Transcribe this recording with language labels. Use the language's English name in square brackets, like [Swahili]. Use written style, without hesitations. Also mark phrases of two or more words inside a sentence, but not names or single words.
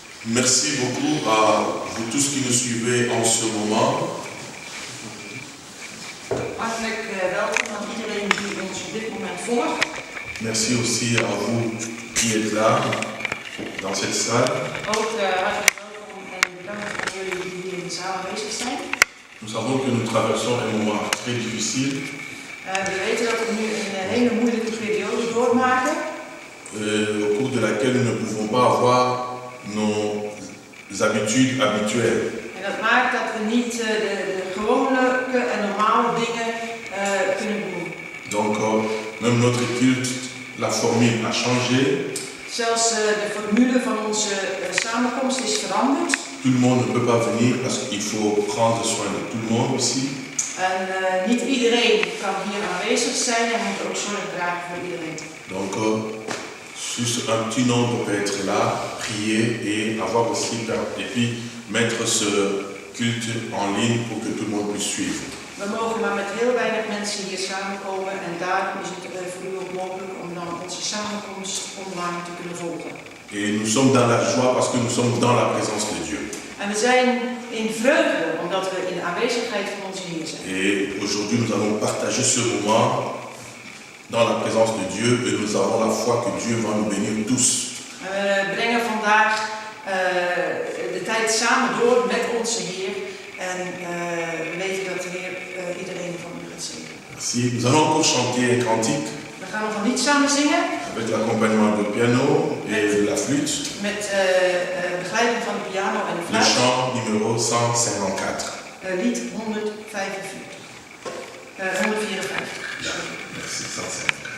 [French] Merci beaucoup à vous tous qui nous suivez en ce moment. [Dutch] Hartelijk welkom aan iedereen die ons op dit moment volgt. [French] Merci aussi à vous qui êtes là, dans cette salle. [Dutch] Ook hartelijk welkom en bedankt aan jullie die hier in de zaal aanwezig zijn. [French] Nous savons que nous traversons un moment très difficile. [Dutch] We weten dat we nu een hele moeilijke periode doormaken. [French] Au cours de laquelle nous ne pouvons pas avoir nos habitudes habituelles. [Dutch] En dat maakt dat we niet de gewone en normale dingen kunnen doen. [French] Donc, même notre culte, la formule a changé. [Dutch] Zelfs de formule van onze samenkomst is veranderd. [French] Tout le monde ne peut pas venir parce qu'il faut prendre soin de tout le monde aussi. [Dutch] En niet iedereen kan hier aanwezig zijn en moet ook zorg dragen voor iedereen. [French] Donc, juste un petit nombre peut être là, prier et avoir aussi, et puis mettre ce culte en ligne pour que tout le monde puisse suivre. [Dutch] We mogen maar met heel weinig mensen hier samenkomen en daarom is het voor u ook mogelijk om dan onze samenkomst online te kunnen volgen. [French] Et nous sommes dans la joie parce que nous sommes dans la présence de Dieu. [Dutch] En we zijn in vreugde omdat we in de aanwezigheid van onze Heer zijn. [French] Et aujourd'hui nous allons partager ce moment dans la présence de Dieu et nous avons la foi que Dieu va nous bénir tous. [Dutch] En we brengen vandaag de tijd samen door met onze Heer en we weten dat de Heer iedereen van u gaat zegenen. [French] Merci. Nous allons encore chanter un cantique [Dutch] We gaan nog een lied samen zingen. [French] avec l'accompagnement de piano et de la flûte. [Dutch] Met begeleiding van de piano en de [French] Le [Dutch] fluit. [French] chant numéro 154. [Dutch] Lied 154. 154. Ja, [French] merci, 154.